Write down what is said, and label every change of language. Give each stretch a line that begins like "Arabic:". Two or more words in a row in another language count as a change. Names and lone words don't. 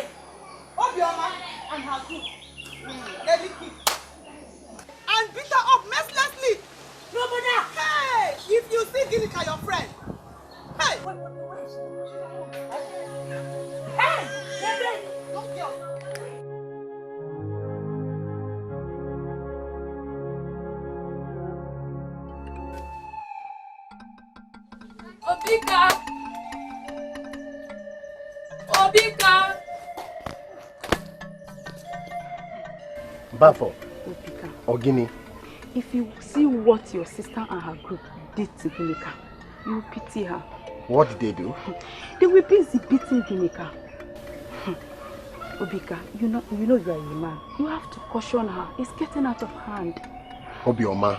English: Obioma and her group. Alichie. And beat her up mercilessly. Nobody. Hey, if you see Ginika, your friend. Hey. Hey, don't kill. Obika! Obika! Bafo. Obika, Ogini. if you see what your sister and her group did to Ginika, you will pity her. What did they do? They were busy beating Ginika. Obika, you know you are a man. You have to caution her. It's getting out of hand. Obioma.